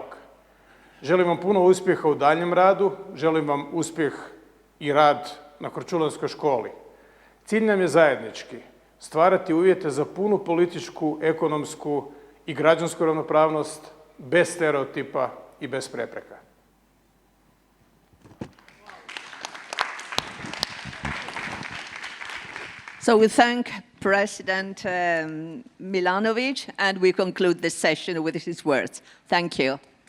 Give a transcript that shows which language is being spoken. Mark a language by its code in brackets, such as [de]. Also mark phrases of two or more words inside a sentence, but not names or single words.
[hr] Želim vam puno uspjeha u daljnjem radu, želim vam uspjeh i rad na Korčulanskoj školi. Cilj nam je zajednički stvarati uvjete za punu političku, ekonomsku i građansku ravnopravnost bez stereotipa i bez prepreka. [en] So we thank President Milanović, and we conclude this session with his words. Thank you.